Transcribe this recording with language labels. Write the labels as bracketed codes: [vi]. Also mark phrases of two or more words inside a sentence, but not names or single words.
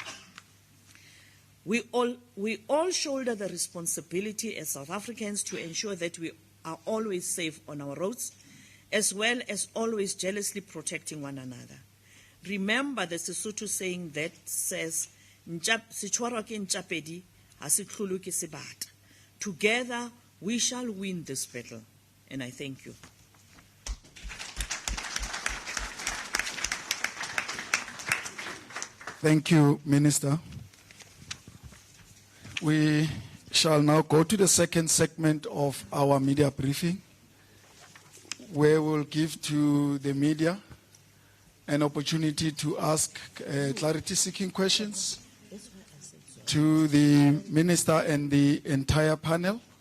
[en] Close quotes. We all shoulder the responsibility as South Africans to ensure that we are always safe on our roads, as well as always jealously protecting one another. Remember the Sesotho saying that says, [st] "Sitshwarwa ke ntjapedi, ha se tlholo ke sebata." [en] Together, we shall win this battle. And I thank you. Thank you, Minister. We shall now go to the second segment of our media briefing, where we'll give to the media an opportunity to ask clarity-seeking questions to the Minister and the entire panel.